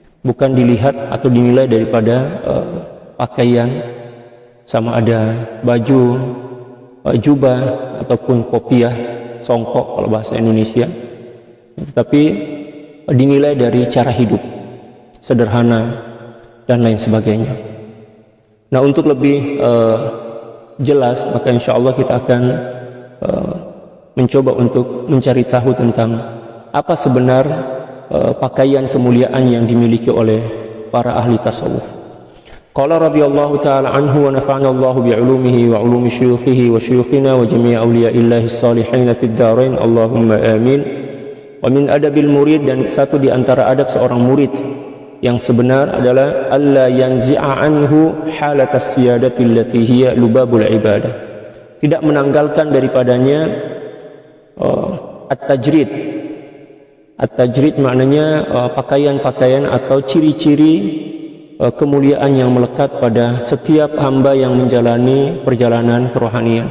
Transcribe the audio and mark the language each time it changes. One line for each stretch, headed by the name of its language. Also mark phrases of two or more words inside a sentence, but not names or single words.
Malay: bukan dilihat atau dinilai daripada pakaian, sama ada baju, jubah ataupun kopiah, songkok kalau bahasa Indonesia, tetapi dinilai dari cara hidup, sederhana dan lain sebagainya. Nah, untuk lebih jelas, maka
Arabic: إن شاء الله
Malay: kita akan mencoba untuk mencari tahu tentang apa sebenar pakaian kemuliaan yang dimiliki oleh para ahli tasawuf.
Arabic: قال رضي الله تعالى عنه ونفعنا الله بعلومه وعلوم شيوخه وشيوخنا وجميع أولياء الله الصالحين في الدارين اللهم آمين. ومن أدب المريد,
Malay: dan satu di antara adab seorang murid yang sebenar
Arabic: adalah ألا ينزع عنه حلة السيادة التي هي لباب العبادة.
Malay: Tidak menanggalkan daripadanya at-tajrid. At-tajrid maknanya pakaian-pakaian atau ciri-ciri kemuliaan yang melekat pada setiap hamba yang menjalani perjalanan kerohanian.